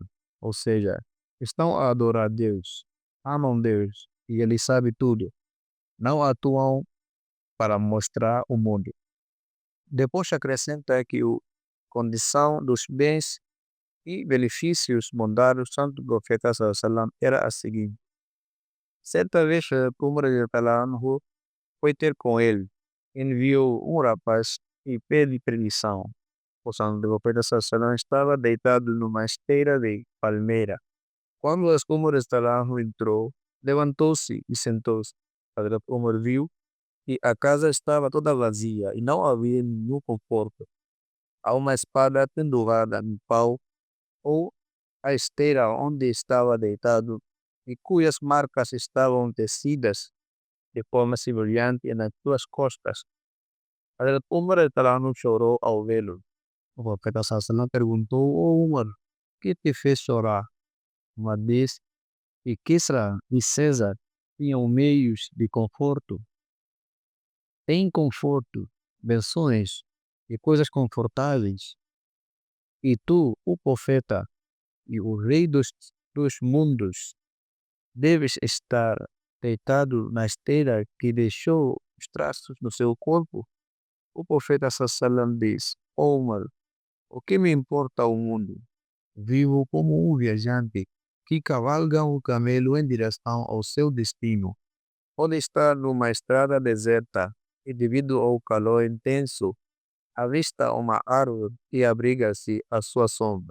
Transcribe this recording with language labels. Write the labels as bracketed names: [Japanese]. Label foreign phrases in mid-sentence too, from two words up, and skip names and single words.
[Portuguese] Ou seja, estão a adorar Deus, amam Deus e Ele sabe tudo. Não atuam para mostrar o mundo. Depois acrescenta que a condição dos bens e benefícios mundanos do santo profeta [Arabic] صلى الله عليه وسلم [Portuguese] era a seguinte. Certa vez, Umar [Arabic] رضي الله عنه [Portuguese] foi ter com ele, enviou um rapaz e pede permissão. O santo profeta [Arabic] صلى الله عليه وسلم [Portuguese] estava deitado numa esteira de palmeira. Quando Umar [Arabic] رضي الله عنه [Portuguese] entrou, levantou-se e sentou-se. Hazrat Umar viu que a casa estava toda vazia e não havia nenhum conforto. Há uma espada pendurada no pau ou a esteira onde estava deitado e cujas marcas estavam tecidas de forma semelhante nas suas costas. Hazrat Umar [Arabic] رضي الله عنه [Portuguese] chorou ao vê-lo. O profeta [Arabic] صلى الله عليه وسلم [Portuguese] perguntou: "Oh Umar, que te fez chorar?" Umar disse que Kisra e César tinham meios de conforto. Tem conforto, bênçãos e coisas confortáveis. E tu, o profeta e o rei dos mundos, deves estar deitado na esteira que deixou os traços no seu corpo. O profeta [Arabic] صلى الله عليه وسلم [Portuguese] diz: Omar, o que me importa o mundo? Vivo como um viajante que cavalga um camelo em direção ao seu destino. Pode estar numa estrada deserta e, devido ao calor intenso, avista uma árvore e abriga-se à sua sombra.